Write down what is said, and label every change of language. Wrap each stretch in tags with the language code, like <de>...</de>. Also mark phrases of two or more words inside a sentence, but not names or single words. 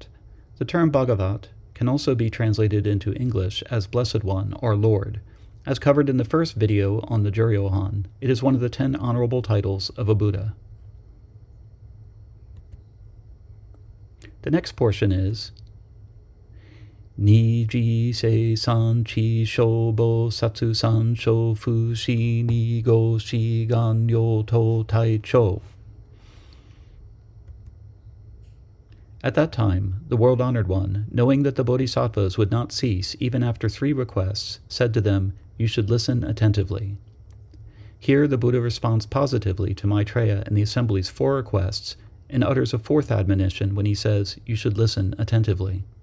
<en>The term Bhagavat can also be translated into English as Blessed One or Lord. As covered in the first video on the Juryo-hon, it is one of the 10 honorable titles of a Buddha. The next portion is</en> <ja>爾時世尊知諸菩薩三請不止而告之言汝等諦聴.</ja> <en>At that time, the world-honored one, knowing that the bodhisattvas would not cease even after 3 requests, said to them, "You should listen attentively." Here the Buddha responds positively to Maitreya and the assembly's 4 requests and utters a 4th admonition when he says, "You should listen attentively."</en>